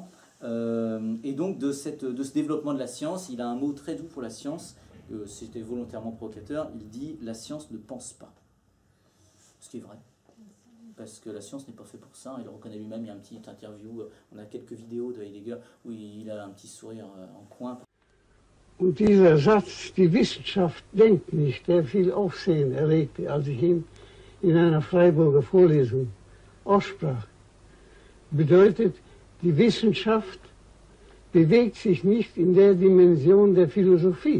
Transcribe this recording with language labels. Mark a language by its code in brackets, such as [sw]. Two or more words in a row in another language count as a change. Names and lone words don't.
[fr] Et donc de ce développement de la science, il a un mot très doux pour la science, c'était volontairement provocateur, il dit « la science ne pense pas ». Ce qui est vrai, parce que la science n'est pas faite pour ça, il le reconnaît lui-même, il y a une petite interview, on a quelques vidéos de Heidegger où il a un petit sourire en coin. [de] Und dieser Satz, die Wissenschaft denkt nicht, der viel Aufsehen erregte, als ich ihn in einer Freiburger Vorlesung aussprach, bedeutet, die Wissenschaft bewegt sich nicht in der Dimension der Philosophie.